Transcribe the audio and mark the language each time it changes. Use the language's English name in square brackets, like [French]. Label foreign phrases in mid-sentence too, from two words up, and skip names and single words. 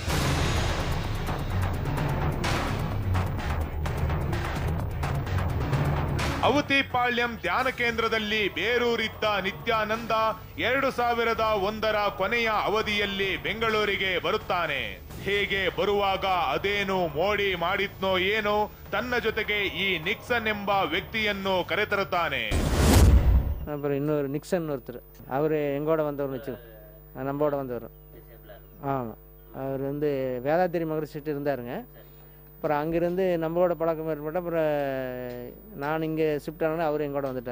[Kannada] ಅವತಿಪಾಳ್ಯಂ ಧ್ಯಾನ ಕೇಂದ್ರದಲ್ಲಿ ಬೇರೂರಿದ್ದ ನಿತ್ಯಾನಂದ 2001ರ ಕೊನೆಯ ಅವಧಿಯಲ್ಲಿ ಬೆಂಗಳೂರಿಗೆ ಬರುತ್ತಾನೆ. ಹೇಗೆ ಬರುವಾಗ ಅದೇನು ಮೋಡಿ ಮಾಡಿದ್ನೋ ಏನೋ, ತನ್ನ ಜೊತೆಗೆ ಈ ನಿಕ್ಸನ್ ಎಂಬ ವ್ಯಕ್ತಿಯನ್ನು ಕರೆತರುತ್ತಾನೆ. [Tamil] அப்புறம் இன்னொரு நிக்சன் ஒருத்தர், அவர் எங்கோட வந்தவர் வச்சு நம்மோட வந்தவர். ஆமாம், அவர் வேதாத்திரி மகரிஷிட்டு இருந்தாருங்க. அப்புறம் அங்கேருந்து நம்மளோட பழக்கம் ஏற்பட்டு அப்புறம் நான் இங்கே ஷிஃப்ட் ஆனோன்னா அவர் எங்கூட வந்துட்டார்.